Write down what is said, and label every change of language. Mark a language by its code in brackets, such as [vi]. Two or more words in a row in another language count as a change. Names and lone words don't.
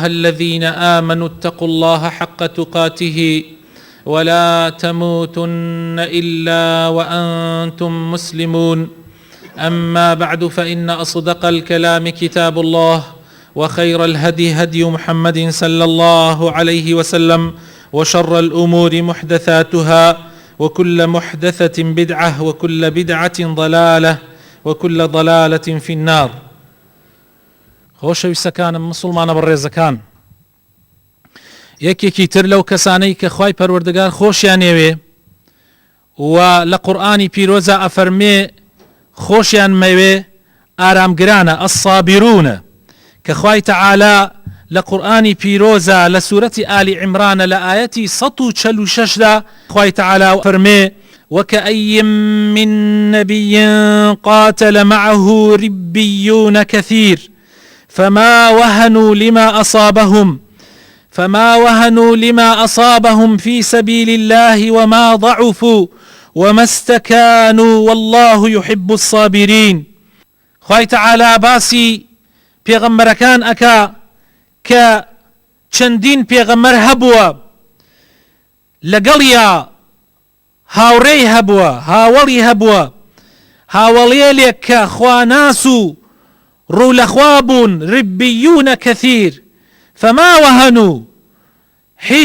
[ar] الذين آمنوا اتقوا الله حق تقاته ولا تموتن إلا وأنتم مسلمون أما بعد فإن أصدق الكلام كتاب الله وخير الهدي هدي محمد صلى الله عليه وسلم وشر الأمور محدثاتها وكل محدثة بدعة وكل بدعة ضلالة وكل ضلالة في النار. [ckb] خۆشەویستەکانم مسلمانە بەڕێزەکان، یەکێکی تر لەو کەسانەی کە خوای پەروەردگار خۆشیان ئێوێ و لە قورئانی پیرۆزە ئەفەرمێ خۆشیان مەوێ ئارامگرانە ئەسابیرونە، کە خوای تەعالا لە قورئانی پیرۆزە لە سوورەتی ئالی عیمرانە لە ئایەتی 146دا خوای تەعالا فەرمێ [ar] وكأي من نبي قاتل معه ربيون كثير فما وهنوا لما أصابهم في سبيل الله وما ضعفوا وما استكانوا والله يحب الصابرين. [ckb] خوای تعالی باسی پێغەمبەرەکان ئەکا کە چەندین پێغەمبەر هەبووە، لەگەڵیا هاوڕێی هەبووە، هاوڵی هەبووە، هاوڵێلێک کە خواناس و ڕوو لەخوا بوون، [ar] ڕبیونە کەثیر فما وهنوا، [ckb] هیچ